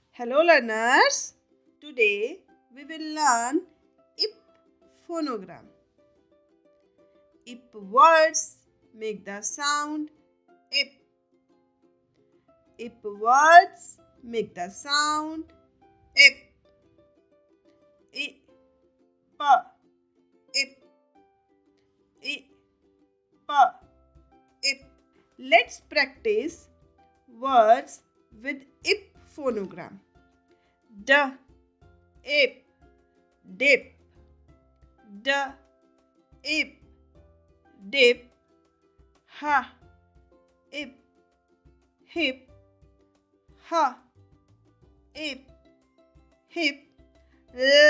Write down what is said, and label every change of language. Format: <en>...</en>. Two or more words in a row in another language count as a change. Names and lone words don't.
<en>Hello learners, today we will learn IP phonogram. IP words make the sound IP. IP words make the sound IP. IP, IP, IP, IP. Let's practice words with IP phonogram. D, ip, dip, d, ip, dip, ha, ip, hip, ha, ip, hip, l,</en>